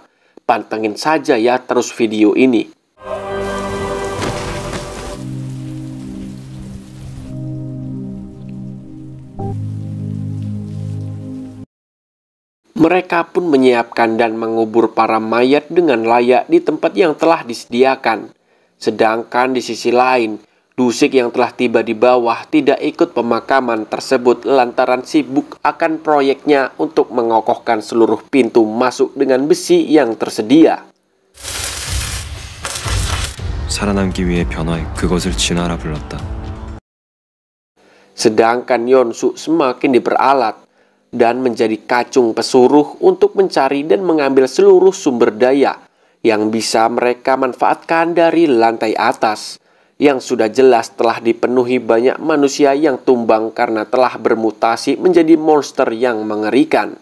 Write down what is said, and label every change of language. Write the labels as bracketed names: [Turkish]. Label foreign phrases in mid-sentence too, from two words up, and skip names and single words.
[Indonesian] Pantengin saja ya terus video ini. Mereka pun menyiapkan dan mengubur para mayat dengan layak di tempat yang telah disediakan. Sedangkan di sisi lain, Dusik yang telah tiba di bawah tidak ikut pemakaman tersebut lantaran sibuk akan proyeknya untuk mengokohkan seluruh pintu masuk dengan besi yang tersedia. [Korean] 살아남기 위해 변화해 그것을 진화라 불렀다. [Indonesian] Sedangkan Yeon-suk semakin diperalat dan menjadi kacung pesuruh untuk mencari dan mengambil seluruh sumber daya yang bisa mereka manfaatkan dari lantai atas, yang sudah jelas telah dipenuhi banyak manusia yang tumbang karena telah bermutasi menjadi monster yang mengerikan.